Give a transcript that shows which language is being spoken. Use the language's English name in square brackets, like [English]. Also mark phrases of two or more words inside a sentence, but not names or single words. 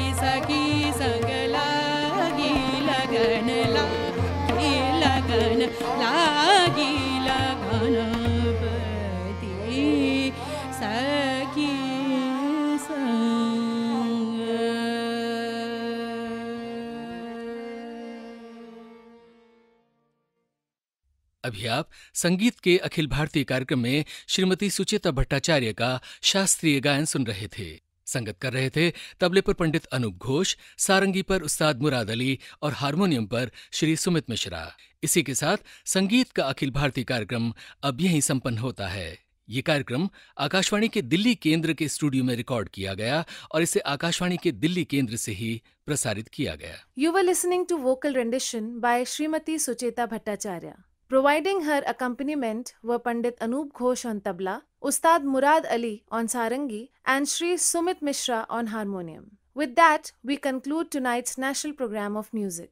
[Hindi] सखी संग लागी लगन लागी लगन लागी गणपति सखी अभी आप संगीत के अखिल भारतीय कार्यक्रम में श्रीमती सुचेता भट्टाचार्य का शास्त्रीय गायन सुन रहे थे। संगत कर रहे थे तबले पर पंडित अनूप घोष, सारंगी पर उस्ताद मुराद अली और हारमोनियम पर श्री सुमित मिश्रा। इसी के साथ संगीत का अखिल भारतीय कार्यक्रम अब यहीं संपन्न होता है। ये कार्यक्रम आकाशवाणी के दिल्ली केंद्र के स्टूडियो में रिकॉर्ड किया गया और इसे आकाशवाणी के दिल्ली केंद्र से ही प्रसारित किया गया। [English] You were listening to vocal rendition by Srimati Sucheta Bhattacharya. Providing her accompaniment were Pandit Anup Ghosh on tabla, Ustad Murad Ali on sarangi, and Shri Sumit Mishra on harmonium. With that, we conclude tonight's national program of music.